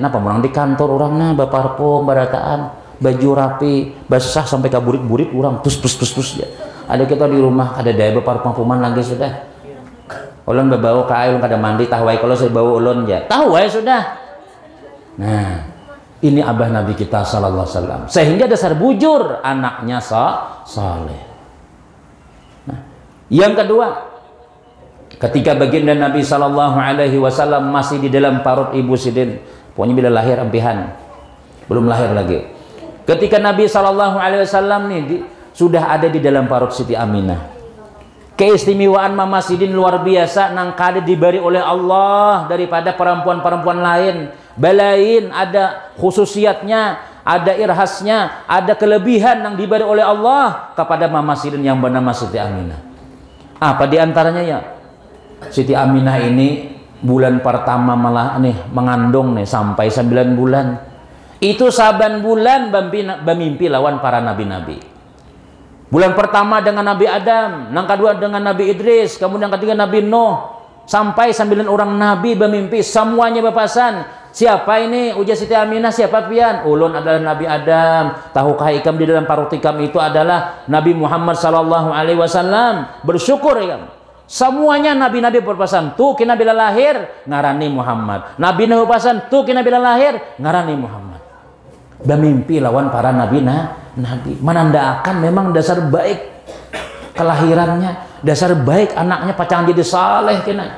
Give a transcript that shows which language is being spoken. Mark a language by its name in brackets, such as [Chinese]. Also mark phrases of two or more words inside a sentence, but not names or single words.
[Banjar] Napa menang di kantor orang nah baparfum barataan, baju rapi basah sampai ke burit-burit orang pus ya. Ada kita di rumah ada daya baparfum-parfuman lagi sudah. Ulun berbau ke air, ulun kada mandi, tahu wae kalau saya bau ulun ya, tahu wae sudah. Nah, ini abah Nabi kita [Arabic] صلى الله عليه وسلم, [Banjar] sehingga dasar bujur anaknya saleh. Nah, yang kedua, ketika baginda Nabi [Arabic] صلى الله عليه وسلم [Banjar] masih di dalam parut ibu Sidin, pokoknya bila lahir empihan, belum lahir lagi. Ketika Nabi [Arabic] صلى الله عليه وسلم [Banjar] nih sudah ada di dalam parut Siti Aminah. Keistimewaan Mama Sidin luar biasa nang kada diberi oleh Allah daripada perempuan-perempuan lain. Balain ada khususiatnya, ada irhasnya, ada kelebihan yang diberi oleh Allah kepada Mama Sirin yang bernama Siti Aminah. Apa diantaranya ya? Siti Aminah ini bulan pertama malah nih mengandung nih sampai 9 bulan. Itu saban bulan bermimpi lawan para nabi-nabi. Bulan pertama dengan Nabi Adam, yang kedua dengan Nabi Idris, kemudian yang ketiga Nabi Nuh, sampai 9 orang nabi bermimpi, semuanya berpasan. Siapa ini? Ujar Siti Aminah, siapa pian? Ulun adalah Nabi Adam. Tahukah ikam di dalam parut ikam itu adalah Nabi Muhammad [Arabic] صلى الله عليه وسلم. [Banjar] Bersyukur ikam. Semuanya nabi-nabi berpasan. Tuh kina bila lahir ngarani Muhammad. Nabi Nuh berpasan. Tuh kina bila lahir ngarani Muhammad. Bermimpi lawan para nabi nabi. Menandakan memang dasar baik kelahirannya, dasar baik anaknya pacangan jadi saleh kena.